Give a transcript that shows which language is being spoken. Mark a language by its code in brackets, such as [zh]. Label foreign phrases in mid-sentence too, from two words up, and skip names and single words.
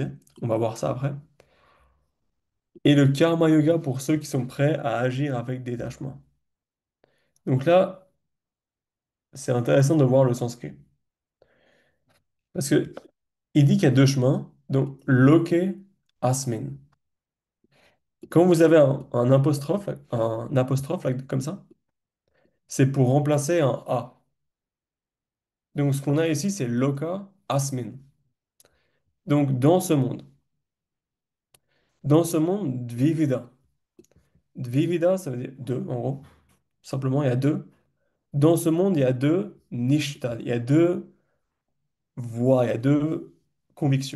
[fr] On va voir ça après. Et le Karma Yoga pour ceux qui sont prêts à agir avec détachement. Donc là, c'est intéressant de voir le sanskrit. Parce que il dit qu'il y a deux chemins. Donc, [sa] लोके अस्मिन्. [fr] Quand vous avez un apostrophe là, comme ça, c'est pour remplacer un A. Donc, ce qu'on a ici, c'est [sa] लोक अस्मिन्. [fr] Donc, dans ce monde. Dans ce monde, dvivida. Dvivida, ça veut dire deux, en gros. Simplement, il y a deux. Dans ce monde, il y a deux nishta. Il y a deux voies, il y a deux convictions.